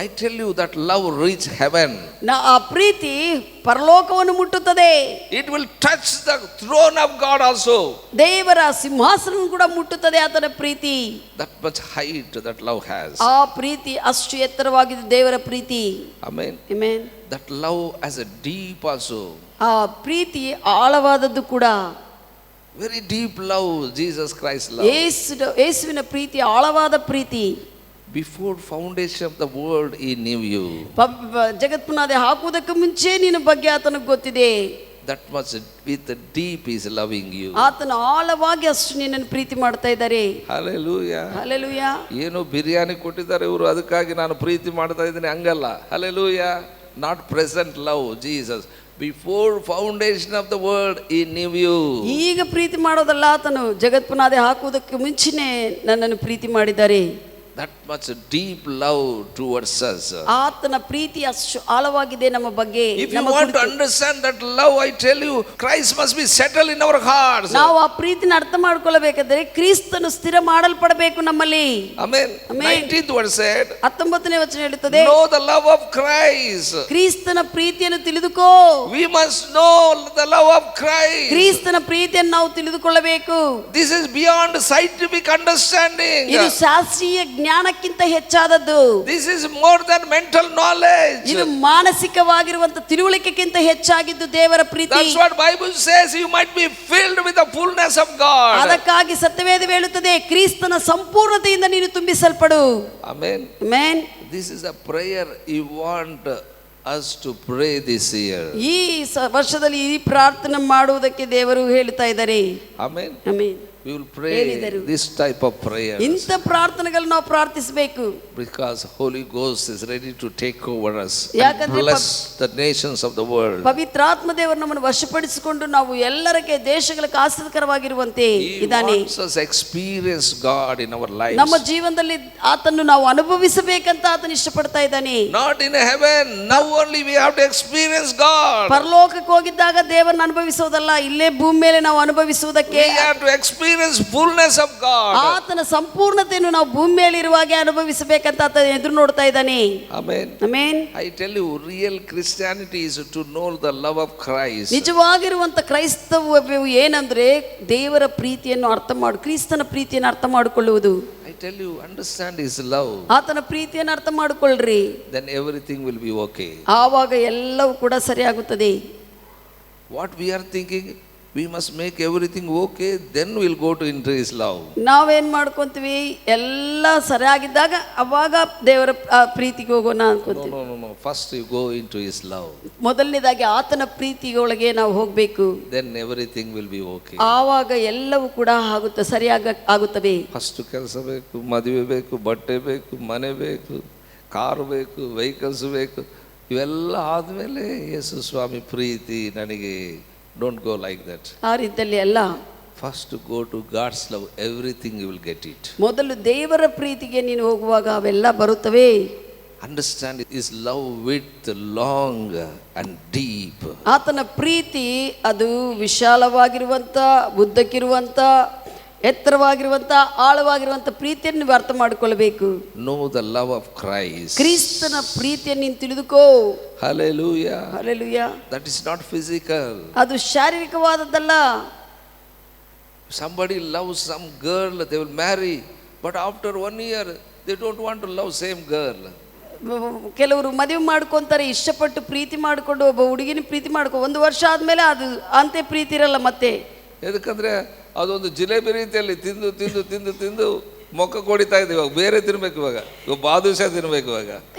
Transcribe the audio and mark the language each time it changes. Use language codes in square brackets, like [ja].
[en] I tell you that love reach heaven. [kn] ಆ ಪ್ರೀತಿ ಪರಲೋಕವನ್ನು ಮುಟ್ಟುತ್ತದೆ. [en] It will touch the throne of God also. [kn] ದೇವರ ಸಿಂಹಾಸನ ಕೂಡ ಮುಟ್ಟುತ್ತದೆ ಆತನ ಪ್ರೀತಿ. [en] That much height that love has. [kn] ಆ ಪ್ರೀತಿ ಅಷ್ಟು ಎತ್ತರವಾಗಿದೆ ದೇವರ ಪ್ರೀತಿ. [en] Amen. Amen. That love has a deep also. [kn] ಆ ಪ್ರೀತಿ ಆಳವಾದದ್ದು ಕೂಡ. [en] Very deep love, Jesus Christ love. [kn] ಯೇಸುವಿನ ಪ್ರೀತಿ ಆಳವಾದ ಪ್ರೀತಿ. [en] Before foundation of the world he knew you. [kn] ಜಗತ್ಪುನಾದಿ ಹಾಕುವುದಕ್ಕೆ ಮುಂಚೆ ನಿನ್ನ ಬಗ್ಗೆ ಆತನಿಗೆ ಗೊತ್ತಿದೆ. [en] That much with the deep is loving you. [kn] ಆತನ ಆಳವಾಗಿ ಅಷ್ಟು ನಿನ್ನನ್ನು ಪ್ರೀತಿ ಮಾಡ್ತಾ ಇದ್ದಾರೆ. [en] Hallelujah. Hallelujah. [kn] ಏನೋ ಬಿರಿಯಾನಿ ಕೊಟ್ಟಿದ್ದಾರೆ ಇವರು, ಅದಕ್ಕಾಗಿ ನಾನು ಪ್ರೀತಿ ಮಾಡ್ತಾ ಇದ್ದೀನಿ ಹಂಗಲ್ಲ. [en] Hallelujah. Not present love, Jesus. Before foundation of the world he knew you. [kn] ಈಗ ಪ್ರೀತಿ ಮಾಡೋದಲ್ಲ, ಆತನು ಜಗತ್ಪುನಾದಿ ಹಾಕುವುದಕ್ಕೆ ಮುಂಚೆನೇ ನನ್ನನ್ನು ಪ್ರೀತಿ ಮಾಡಿದ್ದಾರೆ. [en] That much deep love towards us. [kn] ಆತನ ಪ್ರೀತಿ ಅಷ್ಟು ಆಳವಾಗಿದೆ ನಮ್ಮ ಬಗ್ಗೆ. [en] If you want to understand that love, I tell you, Christ must be settled in our hearts. [kn] ನಾವು ಆ ಪ್ರೀತಿನ ಅರ್ಥ ಮಾಡ್ಕೊಳ್ಳಬೇಕಾದರೆ ಕ್ರಿಸ್ತನು ಸ್ಥಿರ ಮಾಡಲ್ಪಡಬೇಕು ನಮ್ಮಲ್ಲಿ. [en] Amen. 19th verse said, [kn] 19ನೇ ವಚನ ಹೇಳುತ್ತದೆ, [en] know the love of Christ. [kn] ಕ್ರಿಸ್ತನ ಪ್ರೀತಿಯನ್ನು ತಿಳಿದುಕೋ. [en] We must know the love of Christ. [kn] ಕ್ರಿಸ್ತನ ಪ್ರೀತಿಯನ್ನು ನಾವು ತಿಳಿದುಕೊಳ್ಳಬೇಕು. [en] This is beyond scientific understanding. [kn] ಇದು ಶಾಸ್ತ್ರೀಯ ಜ್ಞಾನಕ್ಕಿಂತ ಹೆಚ್ಚಾದದ್ದು. [en] This is more than mental knowledge. [kn] ಇದು ಮಾನಸಿಕವಾಗಿರುವಂತ ತಿಳುವಳಿಕೆಗಿಂತ ಹೆಚ್ಚಾಗಿದ್ದು ದೇವರ ಪ್ರೀತಿ. [en] That's what Bible says, you might be filled with the fullness of God. [kn] ಅದಕ್ಕಾಗಿ ಸತ್ಯವೇದ ಹೇಳುತ್ತದೆ, ಕ್ರಿಸ್ತನ ಸಂಪೂರ್ಣತೆಯಿಂದ ನೀನು ತುಂಬಿಸಲ್ಪಡು. [en] Amen. Amen. This is a prayer you want us to pray this year. [kn] ಈ ವರ್ಷದಲ್ಲಿ ಈ ಪ್ರಾರ್ಥನೆ ಮಾಡುವುದಕ್ಕೆ ದೇವರು ಹೇಳ್ತಾ ಇದ್ದಾರೆ. [en] Amen. Amen. We will pray this type of prayer. [kn] ಇಂಥ ಪ್ರಾರ್ಥನೆಗಳು ನಾವು ಪ್ರಾರ್ಥಿಸಬೇಕು. [en] Because Holy Ghost is ready to take over us and [kn] ಯಾಕಂದ್ರೆ [en] bless the nations of the world. [kn] ಪವಿತ್ರಾತ್ಮ ದೇವರು ನಮ್ಮನ್ನು ವಶಪಡಿಸಿಕೊಂಡು ನಾವು ಎಲ್ಲರಿಗೆ ದೇಶಗಳಿಗೆ ಆಶೀರ್ವಾದಕರವಾಗಿರುವಂತೆ ಇದ್ದಾನೆ. [en] He wants us to experience God in our lives. [kn] ನಮ್ಮ ಜೀವನದಲ್ಲಿ ಆತನ್ನು ನಾವು ಅನುಭವಿಸಬೇಕಂತ ಆತನು ಇಷ್ಟಪಡ್ತಾ ಇದ್ದಾನೆ. [en] Not in heaven, now only we have to experience God. [kn] ಪರಲೋಕಕ್ಕೆ ಹೋಗಿದ್ದಾಗ ದೇವರನ್ನು ಅನುಭವಿಸೋದಲ್ಲ, ಇಲ್ಲೇ ಭೂಮಿ ಮೇಲೆ ನಾವು ಅನುಭವಿಸುವುದಕ್ಕೆ [en] We have to experience fullness of God. [kn] ಆತನ ಸಂಪೂರ್ಣತೆಯನ್ನು ನಾವು ಭೂಮಿ ಮೇಲೆ ಇರುವಾಗೆ ಅನುಭವಿಸಬೇಕಂತ ಆತ ಎದುರು ನೋಡ್ತಾ ಇದ್ದಾನೆ. [en] Amen. Amen. I tell you, real Christianity is to know the love of Christ. [kn] ನಿಜವಾಗಿರುವಂತ ಕ್ರೈಸ್ತವ್ಯವು ಏನಂದ್ರೆ ದೇವರ ಪ್ರೀತಿಯನ್ನು ಕ್ರಿಸ್ತನ ಪ್ರೀತಿಯನ್ನು ಅರ್ಥ ಮಾಡಿಕೊಳ್ಳುವುದು. [en] I tell you, understand his love. [kn] ಆತನ ಪ್ರೀತಿಯನ್ನು ಅರ್ಥ ಮಾಡಿಕೊಳ್ಳ್ರಿ. [en] Then everything will be okay. [kn] ಆವಾಗ ಎಲ್ಲವೂ ಕೂಡ ಸರಿಯಾಗುತ್ತದೆ. [en] What we are thinking, we must make everything okay, then we'll go to into his love. [kn] ನಾವೇನ್ ಮಾಡ್ಕೊಂತೀವಿ, ಎಲ್ಲ ಸರಿಯಾಗಿದ್ದಾಗ ಅವಾಗ ದೇವರ ಪ್ರೀತಿಗೆ ಹೋಗೋಣ ಅನ್ಕೊಂತೀವಿ. [en] No. First you go into his love. [kn] ಮೊದಲನೇದಾಗಿ ಆತನ ಪ್ರೀತಿಯೊಳಗೆ ನಾವು ಹೋಗ್ಬೇಕು. [en] Then everything will be okay. [kn] ಆವಾಗ ಎಲ್ಲವೂ ಕೂಡ ಆಗುತ್ತವೆ. ಫಸ್ಟ್ ಕೆಲಸ ಬೇಕು, ಮದುವೆ ಬೇಕು, ಬಟ್ಟೆ ಬೇಕು, ಮನೆ ಬೇಕು, ಕಾರು ಬೇಕು, ವೆಹಿಕಲ್ಸ್ ಬೇಕು. ಇವೆಲ್ಲ ಆದಮೇಲೆ ಯೇಸು ಸ್ವಾಮಿ ಪ್ರೀತಿ ನನಗೆ. [en] Don't go like that. [kn] ಆ ರೀತಿಯಲ್ಲಿ ಅಲ್ಲ. [en] First to go to God's love, everything you will get it. [kn] ಮೊದಲು ದೇವರ ಪ್ರೀತಿಗೆ ನೀನು ಹೋಗುವಾಗ ಅವೆಲ್ಲ ಬರುತ್ತವೆ. [en] Understand his love width, long and deep. [kn] ಆತನ ಪ್ರೀತಿ ಅದು ವಿಶಾಲವಾಗಿರುವಂತ, ಉದ್ದಕ್ಕಿರುವಂತ, ಎತ್ತರವಾಗಿರುವಂತ, ಆಳವಾಗಿರುವಂತ ಪ್ರೀತಿಯನ್ನು ನೀವು ಅರ್ಥ ಮಾಡಿಕೊಳ್ಳಬೇಕು. [en] Know the love of Christ. [kn] ಕ್ರಿಸ್ತನ ಪ್ರೀತಿಯನ್ನು ನೀನು ತಿಳಿದುಕೋ. [en] Hallelujah. Hallelujah. That is not physical. [kn] ಅದು ಶಾರೀರಿಕವಾದದ್ದಲ್ಲ. [en] Somebody loves some girl, they will marry, but after 1 year they don't want to love same girl. [kn] ಕೆಲವರು ಮದುವೆ ಮಾಡ್ಕೊಂತಾರೆ, ಇಷ್ಟಪಟ್ಟು ಪ್ರೀತಿ ಮಾಡಿಕೊಂಡು ಒಬ್ಬ ಹುಡುಗಿನ ಪ್ರೀತಿ ಮಾಡ್ಕೊ 1 ವರ್ಷ ಆದ್ಮೇಲೆ ಅದು ಅಂತೆ ಪ್ರೀತಿ ಇರಲ್ಲ ಮತ್ತೆ. ಯಾಕಂದ್ರೆ ಅದೊಂದು ಜಿಲೇಬಿ ರೀತಿಯಲ್ಲಿ ತಿಂದು ತಿಂದು ತಿಂದು ತಿಂದು ಮೊಕ್ಕ ಕೊಡಿತಾ ಇದೆ. ಇವಾಗ ಬೇರೆ ತಿನ್ಬೇಕು, ಇವಾಗ ಬಾದುಷಾ ತಿನ್ಬೇಕು. ಇವಾಗ